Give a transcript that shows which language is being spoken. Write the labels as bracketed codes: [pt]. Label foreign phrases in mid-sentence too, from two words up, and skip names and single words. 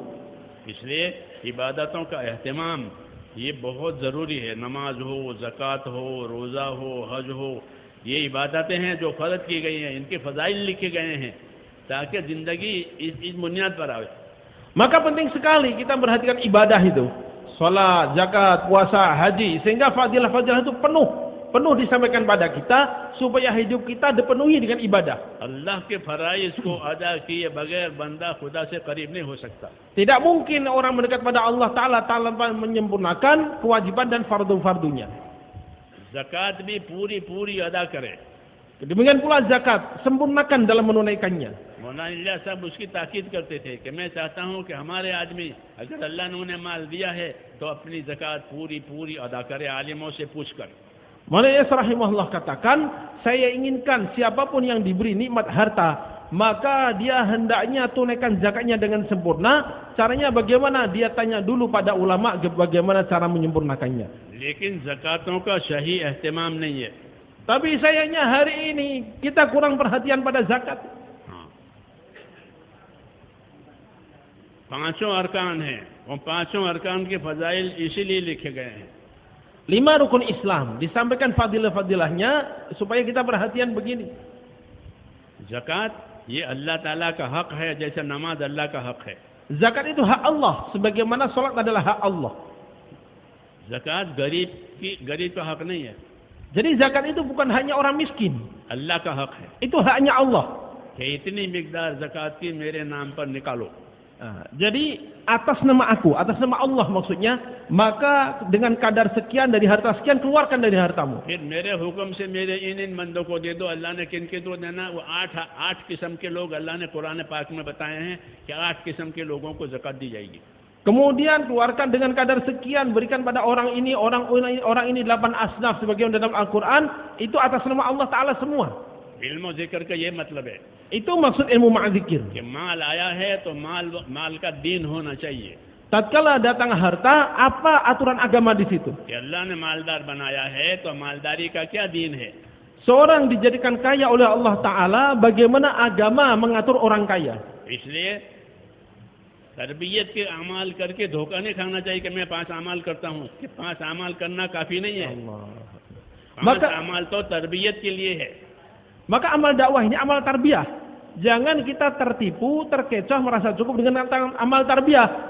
[hi] इसलिए इबादतों का एहतमाम ये बहुत ज़रूरी है. नमाज हो, ज़कात हो, रोज़ा हो, हज हो, ये इबादतें हैं जो फ़र्ज की गई हैं, इनके फ़ज़ाइल लिखे गए हैं ताकि ज़िंदगी इस बुनियाद पर आवे. [id] Maka penting sekali kita perhatikan ibadah itu. Salat, zakat, puasa, haji, sehingga fadilah-fadilah itu penuh disampaikan pada kita supaya hidup kita dipenuhi dengan ibadah. [hi] अल्लाह के फ़राइज़ को अदा किए बगैर बंदा खुदा से करीब नहीं हो सकता. [id] Tidak mungkin orang mendekat pada Allah Ta'ala tanpa menyempurnakan kewajiban dan fardu-fardunya. [hi] ज़कात भी पूरी अदा करे. [id] Demikian pula zakat, sempurnakan dalam menunaikannya. [hi] मौलाना इलियास साहब उसकी ताकीद करते थे कि मैं चाहता हूँ कि हमारे आदमी अगर अल्लाह ने उन्हें माल दिया है तो अपनी ज़कात पूरी अदा करे आलिमों से पूछ कर. [id] Maulana Yas rahimahullah katakan, saya inginkan siapapun yang diberi nikmat harta, maka dia hendaknya tunaikan zakatnya dengan sempurna. Caranya bagaimana? Dia tanya dulu pada ulama bagaimana cara menyempurnakannya. [hi] लेकिन ज़कातों का सही एहतमाम नहीं है. [id] Tapi sayangnya hari ini kita kurang perhatian pada zakat. [hi] पांचों अरकान हैं और पांचों अरकान के फ़ज़ाइल इसीलिए लिखे गए हैं. [id] 5 rukun Islam disampaikan fadilah-fadilahnya supaya kita perhatian begini. [hi] ज़कात ये अल्लाह ताला का हक है जैसे नमाज अल्लाह का हक है. [id] Zakat itu hak Allah sebagaimana salat adalah hak Allah. [hi] ज़कात गरीब का हक नहीं है. [id] Jadi zakat itu bukan hanya orang miskin. [hi] अल्लाह का हक है [id] Itu haknya Allah. [hi] कि इतनी मिकदार ज़कात की मेरे नाम पर निकालो. [id] Jadi atas nama aku, atas nama Allah maksudnya, maka dengan kadar sekian dari harta sekian keluarkan dari hartamu. [hi] फिर मेरे हुक्म से मेरे इन बंदों को दे दो। अल्लाह ने किन के दो देना? वो आठ किस्म के लोग अल्लाह ने कुरान पाक में बताए हैं कि 8 किस्म के लोगों को ज़कात दी जाएगी। [id] Kemudian keluarkan dengan kadar sekian, berikan pada orang ini 8 asnaf sebagaimana dalam Al-Quran. Itu atas nama Allah Ta'ala semua. [hi] इल्म ज़िक्र का ये मतलब है [id] Itu maksud ilmu ma'adzikir. [hi] कि माल आया है तो माल का दीन होना चाहिए। [id] Tatkala datang harta, apa aturan agama di situ? [hi] कि अल्लाह ने मालदार बनाया है तो मालदारी का क्या दीन है? [id] Seorang dijadikan kaya oleh Allah Ta'ala, bagaimana agama mengatur orang kaya? [hi] इसलिए तरबियत के अमाल करके धोखा नहीं खाना चाहिए कि मैं 5 अमाल करता हूँ। कि 5 अमाल करना काफी नहीं है। 5 अमाल तो तरबियत के लिए है। [id] Maka amal dakwah ini amal tarbiyah. Jangan kita tertipu, terkecoh, merasa cukup dengan amal tarbiyah.